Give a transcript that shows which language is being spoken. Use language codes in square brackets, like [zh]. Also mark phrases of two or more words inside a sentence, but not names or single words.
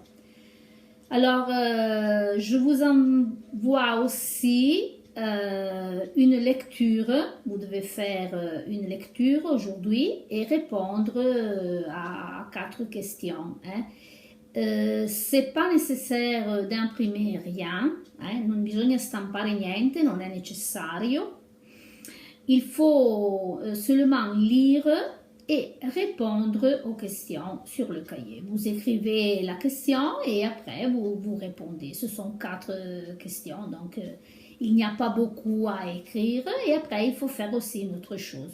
[fr] Alors, je vous envoie aussi une lecture. Vous devez faire une lecture aujourd'hui et répondre a 4 questions. C'est pas necessaire d'imprimer rien, [it] non bisogna stampare niente, non è necessario. [fr] Il faut seulement lire et répondre aux questions sur le cahier. Vous écrivez la question et après vous répondez. Ce sont 4 questions, donc il n'y a pas beaucoup à écrire. Et après, il faut faire aussi une autre chose.